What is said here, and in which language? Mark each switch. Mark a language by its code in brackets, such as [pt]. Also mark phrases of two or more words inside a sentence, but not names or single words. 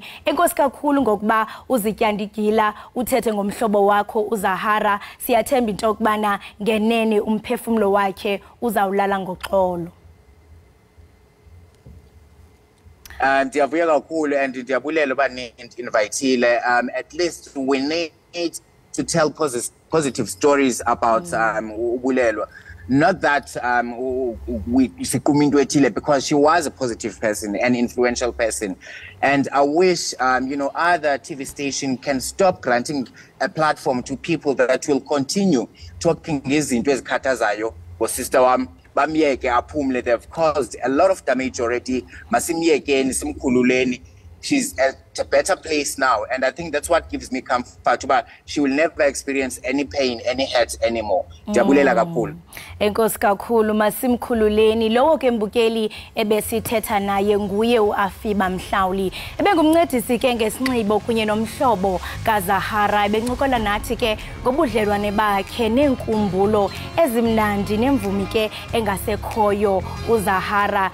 [xh] Enkosi kakhulu ngokuba uzityandigila uthethe ngomhlobo wakho uZahara. Siyathemba into yokubana ngenene umphefumulo wakhe uzawulala ngoxolo. Ndiyavuya kakhulu and ndiyabulela uba invitile. [en] At least we need to tell positive stories about Ubulelwa. Not that because she was a positive person, an influential person. And I wish, you know, other TV stations can stop granting a platform to people that will continue talking [zu] izinto ezikhathazayo sister wami. [en] They've caused a lot of damage already. [xh] Masimyekeni, simkhululeni. [en] She's at a better place now, and I think that's what gives me comfort. But she will never experience any pain, any hurt anymore. [xh] Jabulela kakhulu. Enkosi kakhulu masimkhululeni. Lowo ke mbukeli ebesithetha naye nguye uAfiba Mhlawuli. Ebengumncedisi ke ngesinxibo kunye nomhlobo kaZahara. Ebencokola nathi ke ngobudlelwane bakhe nenkumbulo ezimnandi nemvumi ke engasekhoyo uZahara.